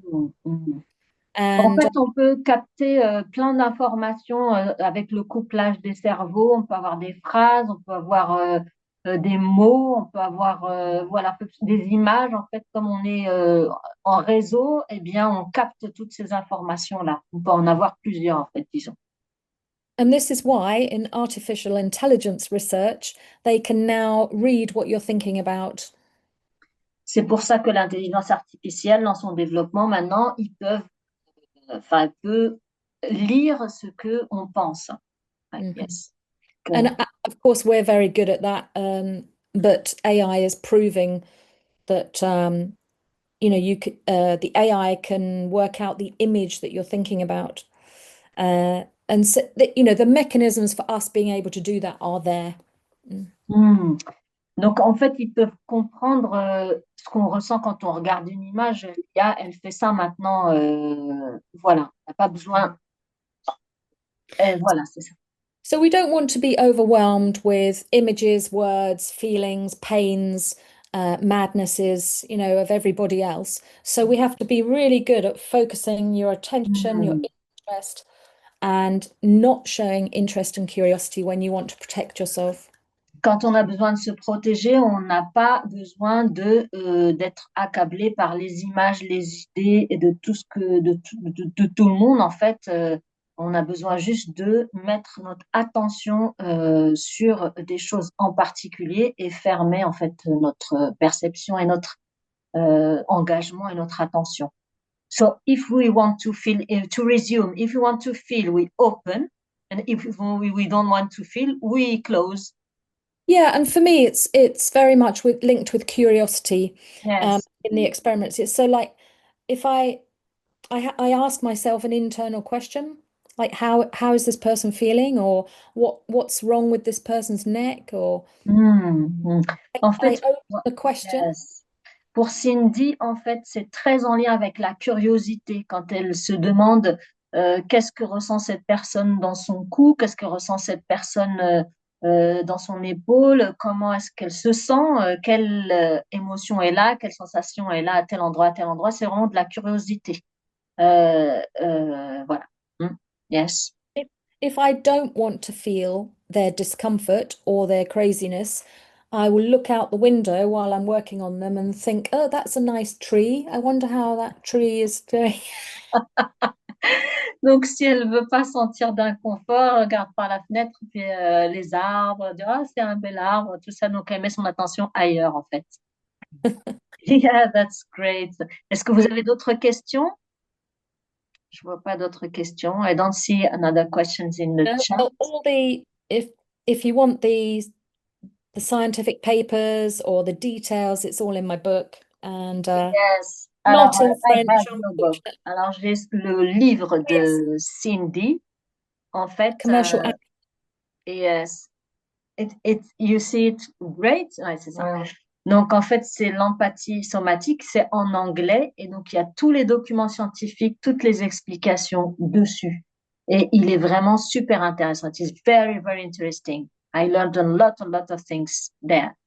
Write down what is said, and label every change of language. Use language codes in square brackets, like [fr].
[en] Hmm. Hmm. En And [fr] fait, on peut capter plein d'informations avec le couplage des cerveaux. On peut avoir des phrases, on peut avoir des mots, on peut avoir voilà, des images. En fait, comme on est en réseau, eh bien, on capte toutes ces informations-là. On peut en avoir plusieurs, en fait, disons. [en] and this is why in artificial intelligence research, they can now read what you're thinking about. [fr] C'est pour ça que l'intelligence artificielle, dans son développement, maintenant, elle peut lire ce que on pense. Ouais, Mhm. [en] yes. And of course, we're very good at that. But AI is proving that the AI can work out the image that you're thinking about. And so, the mechanisms for us being able to do that are there. Hmm. [fr] Donc, en fait, ils peuvent comprendre ce qu'on ressent quand on regarde une image. L'IA, elle fait ça maintenant. Voilà, on n'a pas besoin. Voilà, c'est ça. [en] So we don't want to be overwhelmed with images, words, feelings, pains, madnesses, of everybody else. So we have to be really good at focusing your attention, your Hmm. interest, and not showing interest and curiosity when you want to protect yourself. [fr] Quand on a besoin de se protéger, on n'a pas besoin d'être accablé par les images, les idées et de tout ce que de tout le monde en fait. On a besoin juste de mettre notre attention sur des choses en particulier et fermer en fait notre perception et notre engagement et notre attention. [en] So if we want to feel, to resume, if we want to feel, we open, and if we don't want to feel, we close. Yeah, and for me, it's very much linked with curiosity Yes. in the experiments. It's so like if I ask myself an internal question, like how is this person feeling, or what's wrong with this person's neck, or Hmm. En I [fr] fait, [en] open the question. yes. [fr] Pour Cindy, en fait, c'est très en lien avec la curiosité quand elle se demande qu'est-ce que ressent cette personne dans son cou, qu'est-ce que ressent cette personne dans son épaule, comment est-ce qu'elle se sent, quelle émotion est là, quelle sensation est là à tel endroit, à tel endroit. C'est vraiment de la curiosité. Voilà. Hmm. [en] Yes. If I don't want to feel their discomfort or their craziness, I will look out the window while I'm working on them and think, oh, that's a nice tree. I wonder how that tree is doing. [fr] Donc, si elle veut pas sentir d'inconfort, elle regarde par la fenêtre, puis les arbres, elle dit, ah, c'est un bel arbre, tout ça. Donc, elle met son attention ailleurs, en fait. [en] Yeah, that's great. [fr] Est-ce que vous avez d'autres questions? Je vois pas d'autres questions. [en] I don't see another questions in the chat. Well, if you want the scientific papers or the details, it's all in my book, and Yes. [fr] Alors, [en] not in I French, have your book. unfortunately. [fr] Alors, j'ai le livre [en] Yes, [fr] de Cindy. En fait, [en] commercial. yes. You see it great? [fr] Ouais, c'est ça. Ouais. Donc, en fait, c'est l'empathie somatique, c'est en anglais, et donc il y a tous les documents scientifiques, toutes les explications dessus. Et il est vraiment super intéressant. [en] It's very, very interesting. I learned a lot of things there.